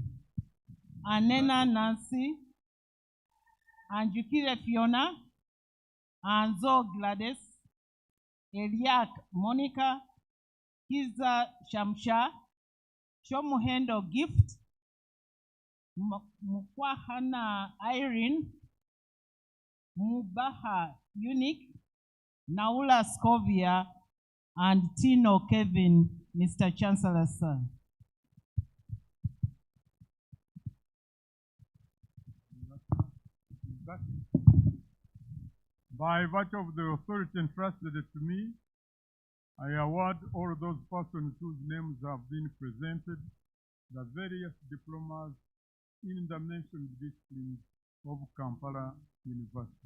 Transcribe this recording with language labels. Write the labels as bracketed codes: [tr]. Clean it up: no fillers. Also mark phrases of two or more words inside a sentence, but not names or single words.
[en] Anena Nancy, Anjukire Fiona, Anzo Gladys, Eliak Monica, Kiza Shamsha, Shomuhendo Gift, Mukwahana Irene, Mubaha Unique, Naula Scovia, and Tino Kevin, Mr. Chancellor, sir. By virtue of the authority entrusted to me, I award all those persons whose names have been presented the various diplomas in the mentioned disciplines of Kampala University.